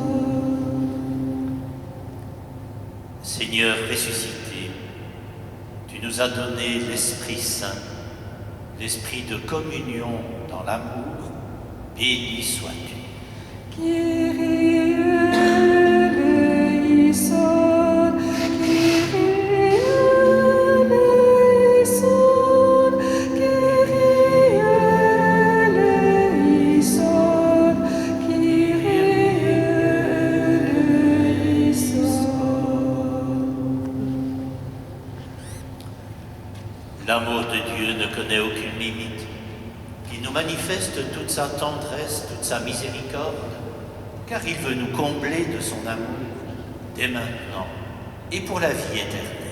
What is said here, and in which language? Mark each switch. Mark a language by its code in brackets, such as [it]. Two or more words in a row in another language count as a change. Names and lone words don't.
[fr] Seigneur ressuscité, tu nous as donné l'Esprit Saint, l'Esprit de communion dans l'amour. Béni sois-tu. [el] Κύριε ἐλέησον, Κύριε ἐλέησον, Κύριε ἐλέησον, Κύριε ἐλέησον. [fr] L'amour de Dieu ne connaît aucune limite. Il nous manifeste toute sa tendresse, toute sa miséricorde, car il veut nous combler de son amour dès maintenant et pour la vie éternelle.